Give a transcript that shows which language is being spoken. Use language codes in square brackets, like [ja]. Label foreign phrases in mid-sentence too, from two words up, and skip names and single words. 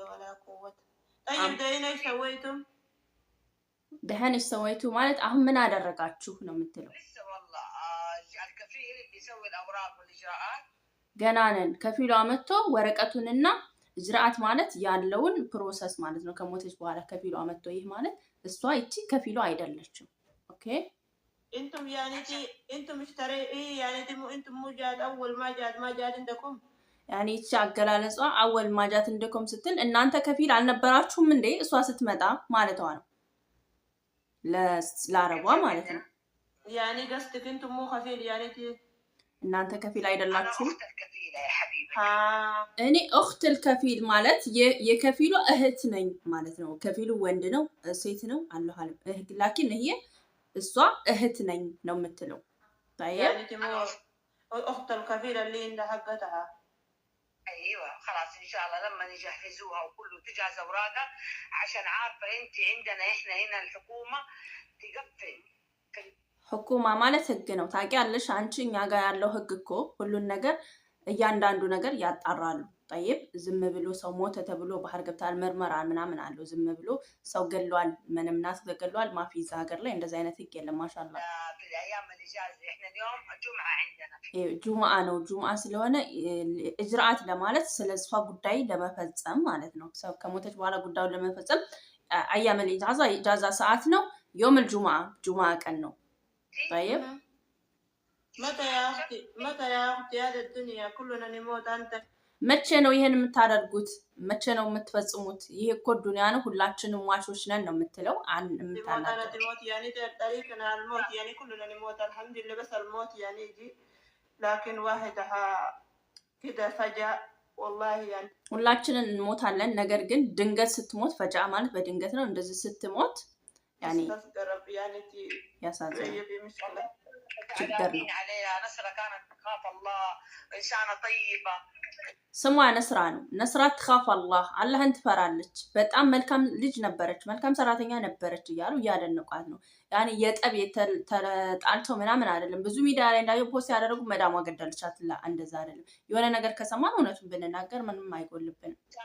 [am] ደህን ሰወይቱ ማለት አሁን ምን አደረጋችሁ ነው የምትለው። ገና ነን። ከፊሏ መጥቶ ወረቀቱንና እጅራአት ማለት ያለውን ፕሮሰስ ማለት ነው። ከሞተች በኋላ ከፊሏ መጥቶ ይህ ማለት እሷ ይቺ ከፊሏ አይደለችም። ኦኬ [ar] انتم يعني انتم اشتري يعني انتم موجات اول ما جات عندكم [am] يعني ይቺ አገላለጿ [ar] أول ما جات عندكم [am] ስትል እናንተ ከፊል አልነበራችሁም እንዴ እሷ ስትመጣ ማለቷ ነው። ለአረቧ ማለት ነው። [ar] يعني قصدك انتم مو خفيل يعني [am] እናንተ ከፊል አይደላችሁም። እኔ [ar] أخت الكفيل [am] ማለት የከፊሉ እህት ነኝ ማለት ነው። ከፊሉ ወንድ ነው ሴት ነው አላህ አለም። ላኪን ይሄ እሷ እህት ነኝ ነው የምትለው። طيب [ar] اخت الكفيل اللي عندها حقتها. ايوه خلاص ان شاء الله لما يجهزوها وكله تجهز اوراقها عشان عارفه انت عندنا احنا هنا الحكومه تقفل. [am] حكومه ማለት ህግ ነው ታውቂያለሽ አንቺ። እኛ ጋር ያለው ህግ እኮ ሁሉን ነገር እያንዳንዱ ነገር ያጣራሉ። طيب ዝም ብሎ ሰው ሞተ ተብሎ ባህር ገብታል ምርመራ ምናምን አለው። ዝም ብሎ ሰው ገሏል ምንም ናስ ገሏል ማፊ እዛ ሀገር ላይ እንደዛ አይነት ህግ የለም። ማሻአላ ጁምዓ ነው። ጁምዓ ስለሆነ እጅራአት ለማለት ስለሷ ጉዳይ ለመፈጸም ማለት ነው። ሰው ከሞተች በኋላ ጉዳዩን ለመፈጸም [ar] أيام الإجازة [am] ሰዓት ነው። [ar] يوم الجمعة [am] ጁምዓ ቀን ነው። طيب [ar] متى يا اختي هذا الدنيا كلنا نموت انت [am] መቼ ነው ይሄን የምታደርጉት? መቼ ነው የምትፈጽሙት? ይሄ እኮ ዱንያ ነው። ሁላችንም ዋሾች ነን ነው የምትለው። [ar] الموت يعني طريقنا الموت يعني كلنا نموت الحمد لله بس الموت يعني يجي لكن واحد كده فجأة والله يعني [am] ሁላችንን እንሞታለን። ነገር ግን ድንገት ስትሞት ፈጃ ማለት በድንገት ነው። እንደዚህ ስትሞት يعني ያሳዝናል። ችግር ነው። ስሟ ነስራ ነው። ነስራ [ar] تخاف الله [am] አላህን ትፈራለች። በጣም መልካም ልጅ ነበረች፣ መልካም ሰራተኛ ነበረች እያሉ እያደነቋት ነው። ያኔ የጠብ ተጣልተው ምናምን አይደለም። ብዙ ሚዲያ ላይ እንዳየው ፖስት ያደረጉ መዳሟ ገደለቻት ላ እንደዛ አይደለም። የሆነ ነገር ከሰማን እውነቱን ብንናገር ምንም አይጎልብንም።